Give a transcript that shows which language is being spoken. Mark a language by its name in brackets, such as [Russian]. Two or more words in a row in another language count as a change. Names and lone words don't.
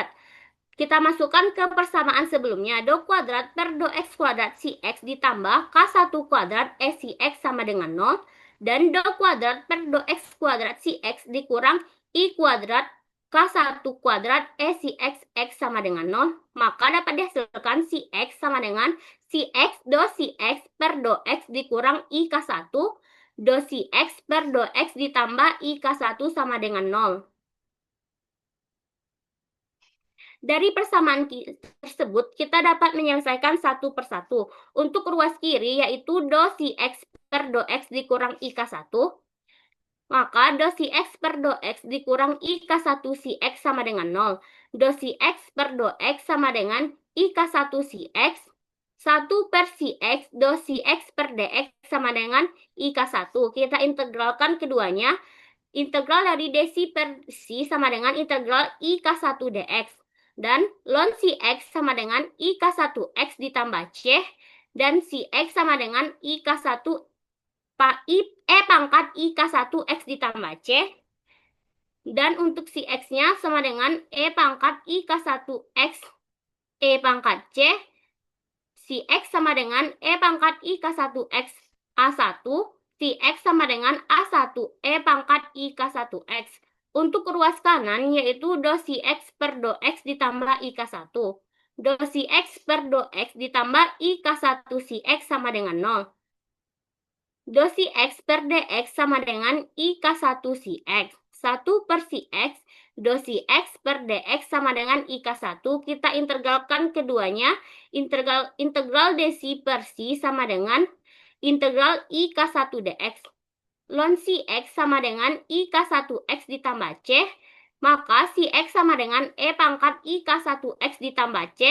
[Indonesian] Kita masukkan ke persamaan sebelumnya. Do kuadrat per do x kuadrat si x ditambah K1 kuadrat E si x sama dengan 0. Dan do kuadrat per do x kuadrat si x dikurang I kuadrat K1 kuadrat E si x sama dengan 0. Maka dapat dihasilkan si x sama dengan si x do si x per do x dikurang I K1. Do si x per do x ditambah I K1 sama dengan 0. Dari persamaan tersebut, kita dapat menyelesaikan satu persatu. Untuk ruas kiri, yaitu do si x per do x dikurang I K1, maka do si x per do x dikurang I K1 si x sama dengan 0. Do si x per do x sama dengan I K1 si x. 1 per si x, do si x per dx sama dengan I K1. Kita integralkan keduanya. Integral dari dc per c sama dengan integral I K1 dx. Dan ln si x sama dengan I K1x ditambah C. Dan si x sama dengan I K1 E pangkat I K1x ditambah C. Dan untuk si x-nya sama dengan E pangkat I K1x E pangkat C. Si x sama dengan E pangkat I K1x A1. Si x sama dengan A1 E pangkat I K1x. Untuk ruas kanan, yaitu do si x per do x ditambah I K1. Do si x per do x ditambah I K1 si x sama dengan 0. Do si x per dx sama dengan I K1 si x. 1 per si x, do si x per dx sama dengan I K1. Kita integralkan keduanya. Integral dc per c sama dengan integral I K1 dx. Ln si x sama dengan I K1x ditambah C. Maka si x sama dengan E pangkat I K1x ditambah C.